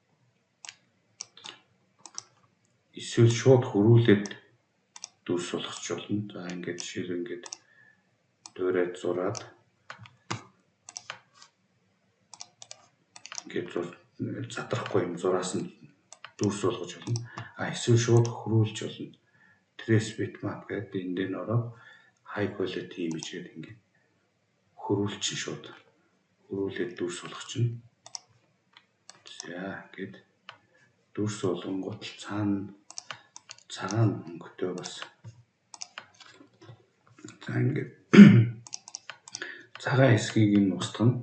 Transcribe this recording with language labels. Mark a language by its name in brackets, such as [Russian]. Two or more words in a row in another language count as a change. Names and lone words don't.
[Mongolian] Эсвэл шууд хөрвүүлээд дүрс болгоч болно. За ингээд жишээл ингээд дуурайж зураад ингээд задрахгүй юм зураас нь дүрс болгож болно. Эсвэл шууд хөрвүүлж болно. [English] Trace bitmap [Mongolian] гэдэг энэ дээр ороод [English] high quality image [Mongolian] гэдэг ингээд хөрвүүлчин шууд хөрвүүлээд дүрс болгож чинь. За ингээд дүрс болгонгууд цаана цагаан өнгөтэй бас за ингээд цагаан хэсгийг нь устгана.